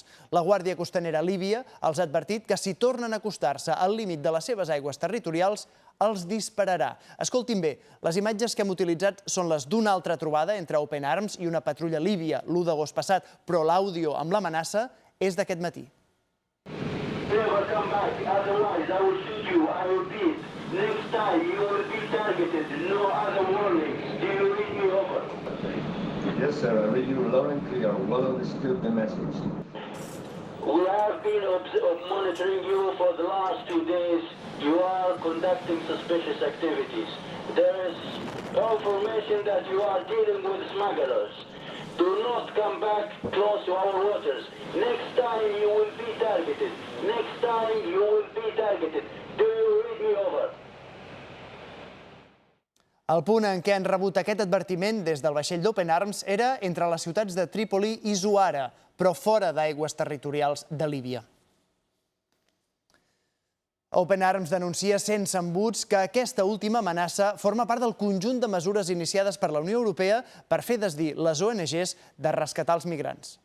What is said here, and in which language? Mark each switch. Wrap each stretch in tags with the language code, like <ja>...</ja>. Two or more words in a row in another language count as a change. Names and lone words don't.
<ca>La Guàrdia Costanera líbia els ha advertit que si tornen a acostar-se al límit de les seves aigües territorials, els dispararà. Escoltin bé, les imatges que hem utilitzat són les d'una altra trobada entre Open Arms i una patrulla líbia l'1 d'agost passat, però l'àudio amb l'amenaça és d'aquest matí.</ca> <en>Never come back, otherwise I will shoot you, I repeat. Next time you will be targeted, no other warning. Do you read me over? Yes, sir, I read you loud and clear. Well understood the message. We have been monitoring you for the last 2 days. You are conducting suspicious activities. There is information that you are dealing with smugglers. Do not come back close to our waters. Next time you will be targeted. Next time you will be targeted. Do you read me over?</en> <ca>El punt en què han rebut aquest advertiment des del vaixell d'Open Arms era entre les ciutats de Trípoli i Zuara, però fora d'aigües territorials de Líbia. Open Arms denuncia sense embuts que aquesta última amenaça forma part del conjunt de mesures iniciades per la Unió Europea per fer desdir les ONGs de rescatar els migrants.</ca>